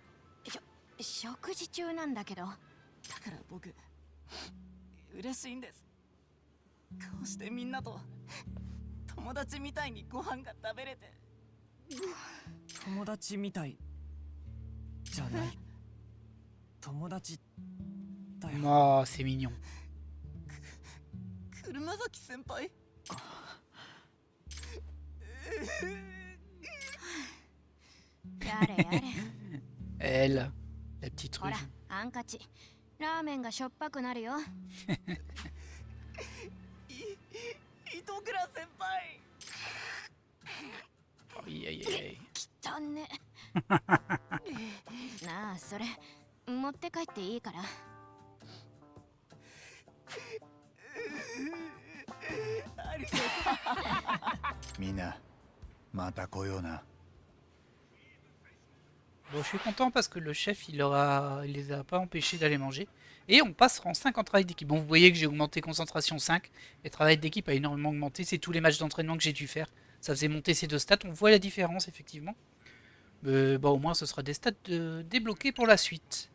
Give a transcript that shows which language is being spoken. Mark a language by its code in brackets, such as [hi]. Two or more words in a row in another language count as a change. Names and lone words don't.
[ja] 食事中なんだけど。だから僕嬉しいんです。こうしてみんなと友達みたいにご飯が食べれて。友達みたいじゃない。友達だよ。 [fr] Oh, c'est mignon. [ja] 車崎先輩。やれやれ。 [fr] Elle, la petite [ja] ほら [fr] rue. [ja] ハンカチ。ラーメンがしょっぱくなるよ。糸倉先輩。 [fr] Aïe aïe aïe. [ja] 汚ね。なあ、それ持って帰っていいから。みんな、また来ような。 [fr] Bon, je suis content parce que le chef, il les a pas empêchés d'aller manger. Et on passe rang 5 en travail d'équipe. Bon, vous voyez que j'ai augmenté concentration 5. Et travail d'équipe a énormément augmenté. C'est tous les matchs d'entraînement que j'ai dû faire. Ça faisait monter ces deux stats. On voit la différence, effectivement. Mais bon, au moins, ce sera des stats débloqués pour la suite.